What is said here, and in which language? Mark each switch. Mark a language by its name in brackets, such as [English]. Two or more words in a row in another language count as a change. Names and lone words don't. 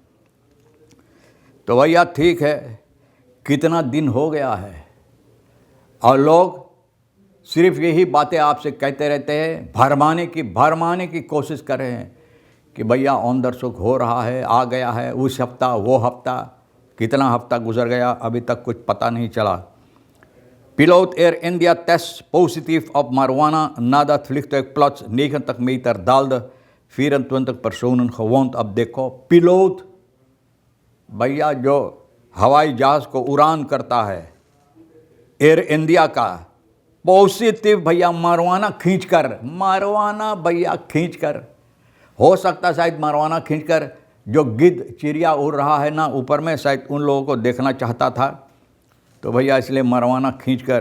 [Hindi] तो भैया ठीक है, कितना दिन हो गया है और लोग सिर्फ यही बातें आपसे कहते रहते हैं, भरमाने की कोशिश कर रहे हैं कि भैया onderzoek हो रहा है, आ गया है, उस हफ्ता वो हफ्ता, कितना हफ्ता गुजर गया अभी तक कुछ पता नहीं चला। [Dutch] Piloot Air India test positief op marijuana nadat vliegtuig plots 90 meter daalde, 24 personen gewond। [Hindi] अब देखो, पिलोट भैया जो हवाई जहाज़ को उड़ान करता है एयर इंडिया का, पॉजिटिव भैया marijuana खींचकर, हो सकता शायद marijuana खींचकर जो गिद्ध चिड़िया उड़ रहा है ना ऊपर में, शायद उन लोगों को देखना चाहता था, तो भैया इसलिए marijuana खींचकर।